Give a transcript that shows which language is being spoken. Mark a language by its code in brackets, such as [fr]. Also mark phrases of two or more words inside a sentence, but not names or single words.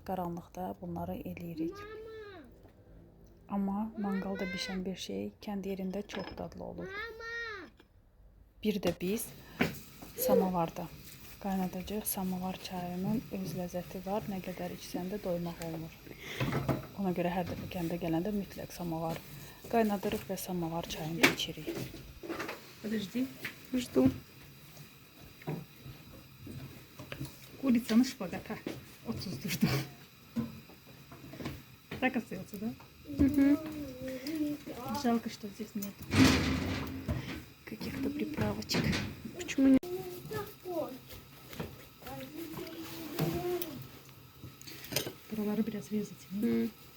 [az] Qaranlıqda bunları eləyirik. Amma manqalda bişən bir şey kənd yerində çox dadlı olur. Bir də biz samavarda qaynadacağıq. Samavar çayının öz ləzzəti var. Nə qədər içsən də doymaq olmur. Ona görə hər dəfə kəndə gələndə mütləq samavar qaynadırıq və samavar çayını içirik. [ru] Подожди. Жду. Курица на шпагата. Отсутствует что. Так остается, да? Угу. Жалко, что здесь нет Каких-то приправочек. Почему нет? [az] Buraları biraz резать.